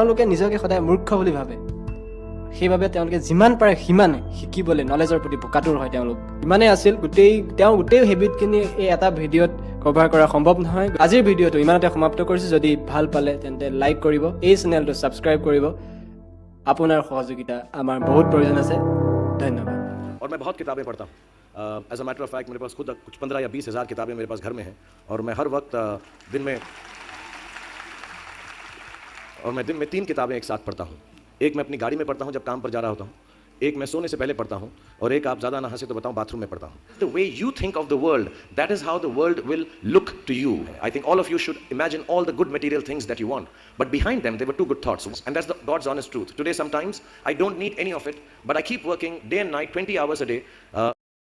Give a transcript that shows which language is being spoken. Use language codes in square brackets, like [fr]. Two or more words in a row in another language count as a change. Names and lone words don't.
[as] তেওঁলোকে নিজকে সদায় মূৰ্খ বুলি ভাবে সেইবাবে তেওঁলোকে যিমান পাৰে সিমানে শিকিবলৈ নলেজৰ প্ৰতি বোকাটোৰ হয় তেওঁলোক ইমানেই আছিল গোটেই হেবিটখিনি এই এটা ভিডিঅ'ত কভাৰ কৰা সম্ভৱ নহয় আজিৰ ভিডিঅ'টো ইমানতে সমাপ্ত কৰিছোঁ যদি ভাল পালে তেন্তে লাইক কৰিব এই চেনেলটো ছাবস্ক্ৰাইব কৰিব আপোনাৰ সহযোগিতা আমাৰ বহুত প্ৰয়োজন আছে ধন্যবাদ [hi] और मैं बहुत किताबें पढ़ता हूँ [en] as a matter of fact [hi] मेरे पास खुद कुछ 15 या 20 हज़ार किताबें मेरे पास घर में हैं और मैं हर वक्त दिन में 3 किताबें एक साथ पढ़ता हूँ एक मैं अपनी गाड़ी में पढ़ता हूँ जब काम पर जा रहा होता हूँ एक मैं सोने से पहले पढ़ता हूँ और एक आप ज़्यादा ना हंसे तो बताऊँ बाथरूम में पढ़ता हूँ [en] the way you think of the world that is how the world will look to you I think all of you should imagine all the good material things that you want but behind them there were 2 good thoughts and that's the god's honest truth today sometimes I don't need any of it but I keep working day and night 20 hours a day